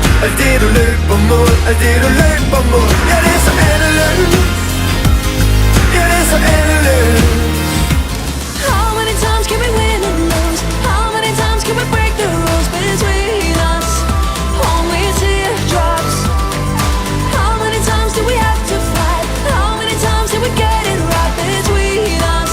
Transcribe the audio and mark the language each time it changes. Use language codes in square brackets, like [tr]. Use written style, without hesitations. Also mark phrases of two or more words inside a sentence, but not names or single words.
[da] alt det du løber mod, alt det du løber mod. Ja, det er så endeløst. Ja, det er så endeløst. [en] How many times can we win and lose? How many times can we break the rules between us? Only teardrops. How many times do we have to fight? How many times did we get it right between us?